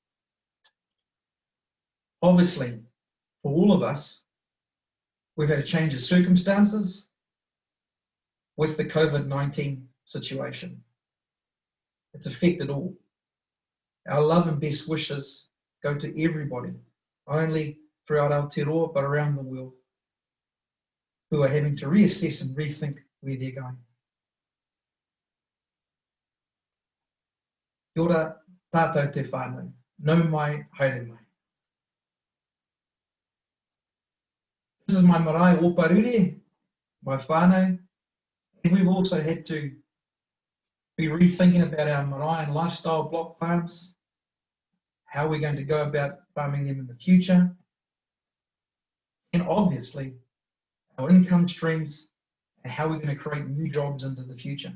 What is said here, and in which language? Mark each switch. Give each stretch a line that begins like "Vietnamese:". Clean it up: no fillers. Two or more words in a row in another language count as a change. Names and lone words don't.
English: Obviously, for all of us, we've had a change of circumstances with the COVID-19 situation. It's affected all. Our love and best wishes go to everybody, not only throughout Aotearoa, but around the world, who are having to reassess and rethink where they're going.
Māori: Kia ora tātou te whānau, nau mai, haere mai.
English: This is my marae opa Rire, my whānau, and we've also had to be rethinking about our marae and lifestyle block farms, how we're going to go about farming them in the future, and obviously our income streams and how we're going to create new jobs into the future.